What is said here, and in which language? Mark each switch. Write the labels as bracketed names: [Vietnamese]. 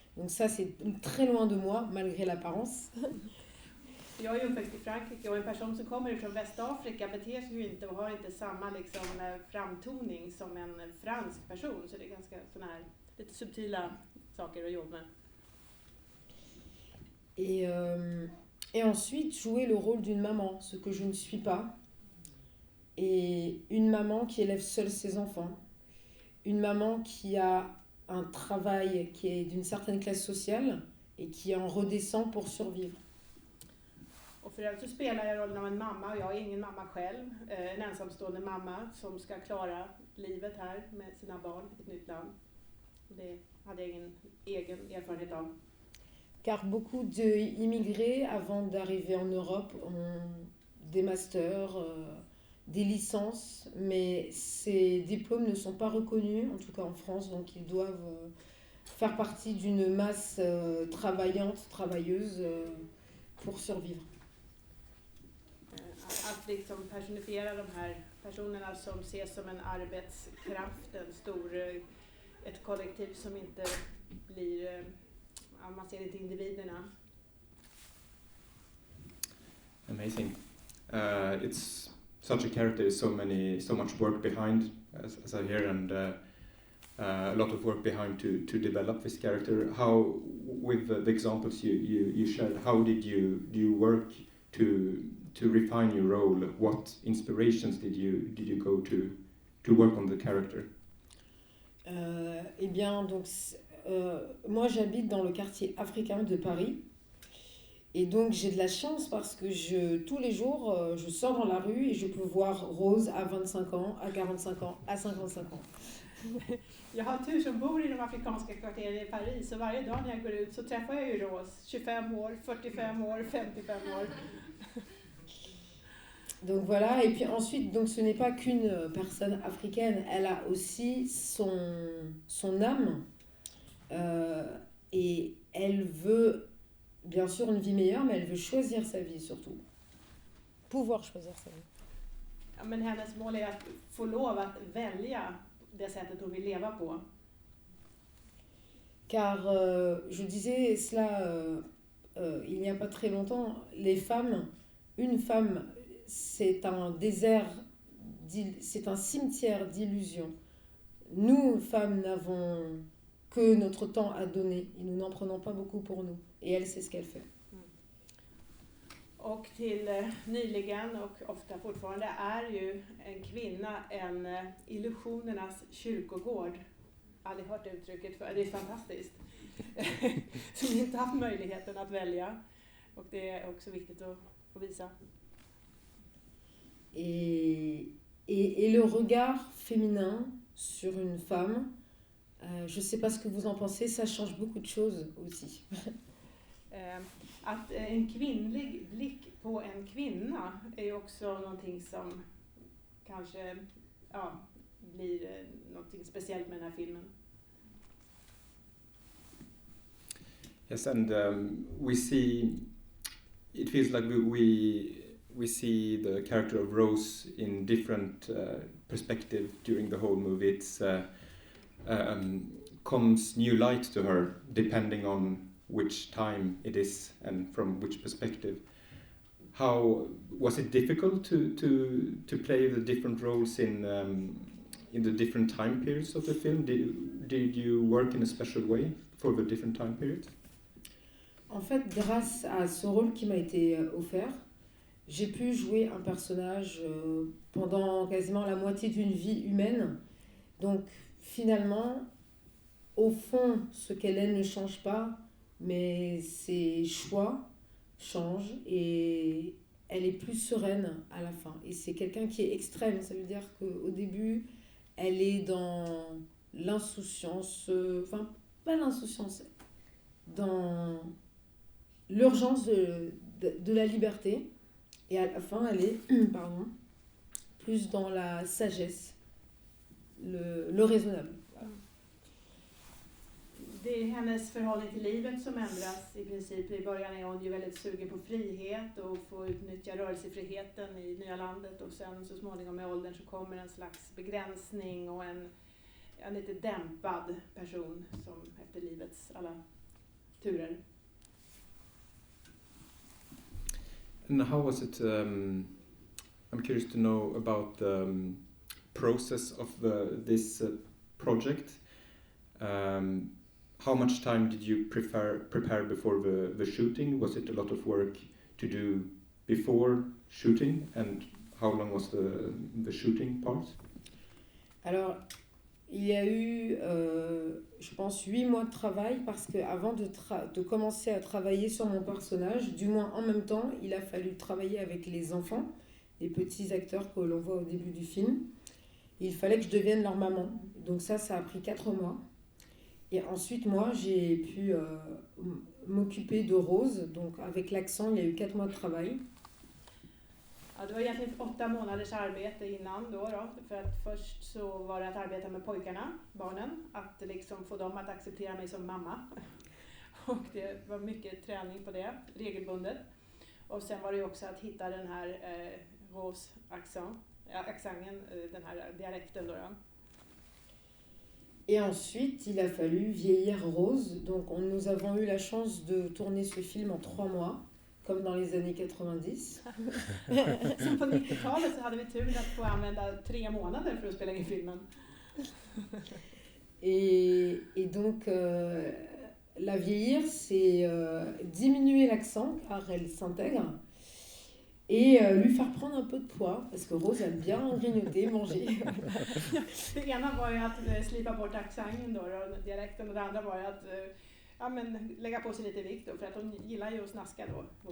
[French] Donc ça, c'est très loin de moi, malgré l'apparence. [Swedish] Jag är uppväxt i Frankrike och en person som kommer från Västafrika beter sig ju inte och har inte samma liksom, framtoning som en fransk person. Så det är ganska såna här lite subtila saker att jobba med. [French] Et ensuite, jouer le rôle d'une maman, ce que je ne suis pas. Et une maman qui élève seule ses enfants. Une maman qui a un travail qui est d'une certaine classe sociale et qui en redescend pour survivre. [Swedish] Och för övrigt så spelar jag rollen av en mamma och jag är ingen mamma själv. En ensamstående mamma som ska klara livet här med sina barn i ett nytt land. Det hade jag ingen egen erfarenhet av. [French] Car beaucoup d'immigrés, avant d'arriver en Europe, ont des masters, des licences, mais ces diplômes ne sont pas reconnus, en tout cas en France, donc ils doivent faire partie d'une masse travailleuse pour survivre. [Swedish] Att liksom personifiera de här personerna som ses som en arbetskraft, ett kollektiv som inte blir, man ser inte individerna. [English] Amazing. It's such a character, so much work behind, as I hear, and a lot of work behind to develop this character. How, with the examples you shared, how did you work to refine your role? What inspirations did you go to work on the character? [French] Eh bien, donc, moi j'habite dans le quartier africain de Paris. Et donc j'ai de la chance parce que tous les jours, je sors dans la rue et je peux voir Rose à 25 ans, à 45 ans, à 55 ans. [Swedish] Jag har tur som bor i de afrikanska kvarteren i Paris och varje dag när jag går ut så träffar jag ju Rose, 25 år, 45 år, 55 år. [French] Donc voilà, et puis ensuite, donc ce n'est pas qu'une personne africaine, elle a aussi son âme, et elle veut bien sûr une vie meilleure, mais elle veut choisir sa vie surtout. Pouvoir choisir sa vie. [Swedish] Ja, men hennes mål är att få lov att välja det sättet hon vill leva på. [French] Car je disais cela il n'y a pas très longtemps, les femmes, une femme, c'est un désert, c'est un cimetière d'illusions. Nous, femmes, n'avons que notre temps à donner et nous n'en prenons pas beaucoup pour nous. Et elle, c'est ce qu'elle fait. [Swedish] Och till nyligen och ofta fortfarande är ju en kvinna en illusionernas kyrkogård. Aldrig hört uttrycket för, det är fantastiskt. Som inte haft möjligheten att välja. Och det är också viktigt att få visa. [French] Et le regard féminin sur une femme, je ne sais pas ce que vous en pensez, ça change beaucoup de choses aussi. [Swedish] Att en kvinnlig blick på en kvinna är också någonting som kanske blir någonting speciellt med den här filmen. [English] Yes, and we see, it feels like we see the character of Rose in different perspective during the whole movie. It's comes new light to her depending on which time it is and from which perspective. How was it difficult to play the different roles in the different time periods of the film? Did you work in a special way for the different time periods? [French] En fait, grâce à ce rôle qui m'a été offert, j'ai pu jouer un personnage pendant quasiment la moitié d'une vie humaine. Donc finalement, au fond, ce qu'elle est ne change pas, mais ses choix changent et elle est plus sereine à la fin. Et c'est quelqu'un qui est extrême, ça veut dire qu'au début, elle est dans l'insouciance, enfin pas l'insouciance, dans l'urgence de la liberté. Et à la fin, elle est plus dans la sagesse, le raisonnable. [Swedish] Det är hennes förhållning till livet som ändras i princip. I början är hon ju väldigt sugen på frihet och få utnyttja rörelsefriheten i nya landet, och sen så småningom med åldern så kommer en slags begränsning och en lite dämpad person som efter livets alla turer. [English] And how was it, I'm curious to know about the process of this project. How much time did you prepare before the shooting? Was it a lot of work to do before shooting? And how long was the shooting part? [French] Alors, il y a eu, je pense, 8 mois de travail parce qu'avant de commencer à travailler sur mon personnage, du moins en même temps, il a fallu travailler avec les enfants, les petits acteurs que l'on voit au début du film. Il fallait que je devienne leur maman. Donc ça a pris 4 mois. Et ensuite, moi, j'ai pu m'occuper de Rose. Donc avec l'accent, il y a eu 4 mois de travail. [Swedish] Ja, det var egentligen 8 månaders arbete innan då. För att först så var det att arbeta med pojkarna, barnen. Att liksom få dem att acceptera mig som mamma. Och det var mycket träning på det, regelbundet. Och sen var det ju också att hitta den här Rose-accenten, den här dialekten då. [French] Et ensuite, il a fallu vieillir Rose. Donc nous avons eu la chance de tourner ce film en 3 mois. Comme dans les années 90. [Swedish] Som på 90-talet så hade vi tur att få använda 3 månader för att spela in filmen. [French] Et donc, la vieillir, c'est diminuer l'accent car elle s'intègre et lui faire prendre un peu de poids parce que Rose aime bien grignoter, manger. [Swedish] Det ena var ju att slipa bort accenten då, dialekten, och det andra var ju att lägga på sig lite vikt då, för att hon gillar ju att snaska då.